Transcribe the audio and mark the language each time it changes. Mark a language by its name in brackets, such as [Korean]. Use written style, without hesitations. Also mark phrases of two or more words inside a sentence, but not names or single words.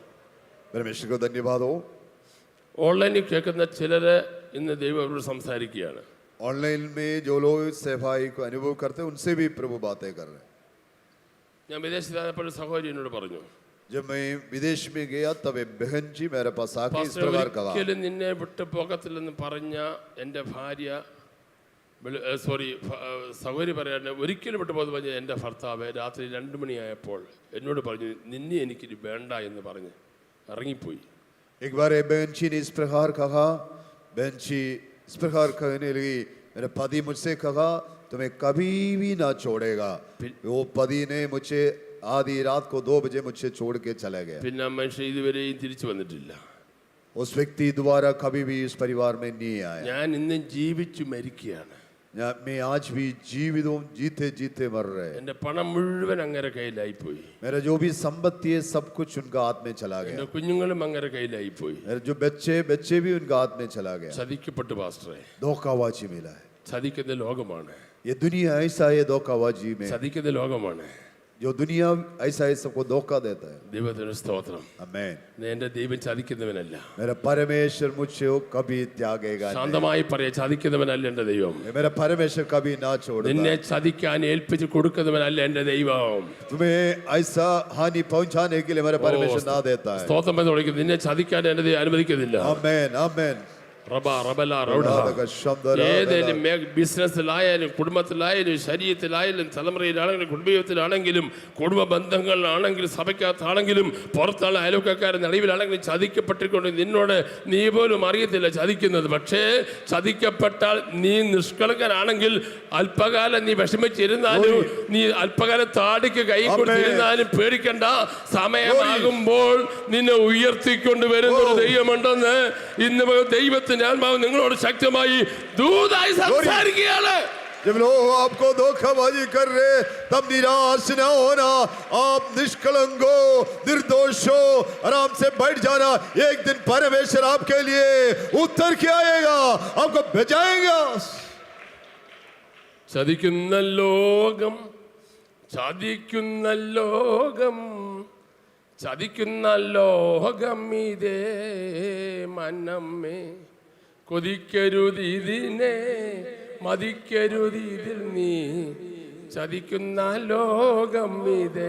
[Hindi] परमेश्वर को धन्यवाद हो. [Malayalam] ഓൺലൈനിൽ കേൾക്കുന്ന ചിലര് ഇന്ന് ദൈവം അവരോട് സംസാരിക്കുകയാണ്. [Hindi] ऑनलाइन में जो लोग सेवाई को अनुभव करते हैं उनसे भी प्रभु बातें कर रहे हैं. [Malayalam] ഞാൻ വിദേശത്തായപ്പോൾ സഹോദരി എന്നോട് പറഞ്ഞു, [Hindi] जब मैं विदेश में गया तब एक बहन जी मेरे पास आके इस प्रकार कहा, [Malayalam] ഒരിക്കലും നിന്നെ വിട്ടു പോകത്തില്ലെന്ന് പറഞ്ഞ എൻ്റെ ഭാര്യ, സഹോദരി പറയാൻ ഒരിക്കലും വിട്ടു പോകുന്ന പറഞ്ഞ എൻ്റെ ഭർത്താവ് രാത്രി 2 മണിയായപ്പോൾ എന്നോട് പറഞ്ഞു, നിന്നെ എനിക്കിനി വേണ്ട എന്ന് പറഞ്ഞ് ഇറങ്ങിപ്പോയി. [Hindi] एक बार बहन जी ने इस प्रकार कहा. बहन जी इस प्रकार कहने लगी, मेरे पति मुझसे कहा तुम्हें कभी भी ना छोड़ेगा. वो पति ने मुझे आधी रात को 2 बजे मुझसे छोड़ के चला गया. [Malayalam] പിന്നെ ആ മനുഷ്യൻ ഇതുവരെയും തിരിച്ചു വന്നിട്ടില്ല. [Hindi] उस व्यक्ति दोबारा कभी भी इस परिवार में नहीं आया. [Malayalam] ഞാൻ ഇന്നും ജീവിച്ചു മരിക്കുകയാണ്. [Hindi] मैं आज भी जीवित हूँ, जीते जीते मर रहे. [Malayalam] എൻ്റെ പണം മുഴുവൻ അങ്ങേരെ കയ്യിലായിപ്പോയി. [Hindi] मेरा जो भी संपत्ति है सब कुछ उनका हाथ में चला [Malayalam] എൻ്റെ [Hindi] गया. [Malayalam] കുഞ്ഞുങ്ങളും അങ്ങേരെ കയ്യിലായിപ്പോയി. [Hindi] मेरे जो बच्चे भी उनका हाथ में चला गया. [Malayalam] ചതിക്കപ്പെട്ടു പാസ്റ്ററെ. [Hindi] धोखाबाजी मिला है. [Malayalam] ചതിക്കുന്ന ലോകമാണ്. [Hindi] ये दुनिया ऐसा है धोखाबाजी में. [Malayalam] ചതിക്കുന്ന ലോകമാണ്. [Hindi] जो दुनिया ऐसा है सबको धोखा देता है। [Malayalam] ദൈവത്തിന് സ്തോത്രം. [Hindi] आमीन। [Malayalam] എന്റെ ദൈവം ചതിക്കുന്നവനല്ല. [Hindi] मेरा परमेश्वर मुझे कभी त्यागेगा नहीं। [Malayalam] ശാന്തമായി പറയാ, ചതിക്കുന്നവനല്ല എന്റെ ദൈവം. [Hindi] मेरा परमेश्वर कभी ना छोड़ता। [Malayalam] നിന്നെ ചതിക്കാൻ ഏൽപ്പിച്ച് കൊടുക്കുന്നവനല്ല എന്റെ ദൈവം. [Hindi] तुम्हें ऐसा हानि पहुंचाने के लिए मेरा परमेश्वर ना देता है। [Malayalam] സ്തോത്രം എന്ന് വിളിക്കുന്നു. നിന്നെ ചതിക്കാൻ എന്റെ ദൈവം അനുവദിക്കുന്നില്ല. [Hindi] आमीन आमीन। [Malayalam] ഏതെങ്കിലും ബിസിനസ്സിലായാലും കുടുംബത്തിലായാലും ശരീരത്തിലായാലും തലമുറയിലാണെങ്കിലും കുടുംബത്തിലാണെങ്കിലും കുടുംബ ബന്ധങ്ങളിലാണെങ്കിലും സഭയ്ക്കകത്താണെങ്കിലും പുറത്തുള്ള അയൽവക്കക്കാരുടെ നടുവിലാണെങ്കിലും ചതിക്കപ്പെട്ടിക്കൊണ്ട് നിന്നോട് നീ പോലും അറിയത്തില്ല ചതിക്കുന്നത്. പക്ഷേ ചതിക്കപ്പെട്ടാൽ നീ നിഷ്കളങ്കനാണെങ്കിൽ അല്പകാലം നീ വിഷമിച്ചിരുന്നാലും നീ അല്പകാലം താടിക്ക് കൈ കൊടുത്തിരുന്നാലും പേടിക്കണ്ട. സമയമാകുമ്പോൾ നിന്നെ ഉയർത്തിക്കൊണ്ട് വരുന്ന ഒരു ദൈവമുണ്ടെന്ന് ഇന്ന് ദൈവത്തിന് ആത്മാവ് നിങ്ങളോട് ശക്തമായി ദൂതായി സംസാരിക്കുകയാണ്. [Hindi] जब लोग आपको धोखाबाजी कर रहे तब निराश न होना, आप निष्कलंक हो, निर्दोष हो, आराम से बैठ जाना। एक दिन परमेश्वर आपके लिए उत्तर क्या आएगा, आपको बचाएगा। [Malayalam] ചതിക്കുന്ന ലോകം, ചതിക്കുന്ന ലോകം, ചതിക്കുന്ന ലോകം ഇതേ മനമേ, കൊതിക്കരുതിനെ മതിക്കരുതിൽ നീ, ചതിക്കുന്ന ലോകം ഇതേ.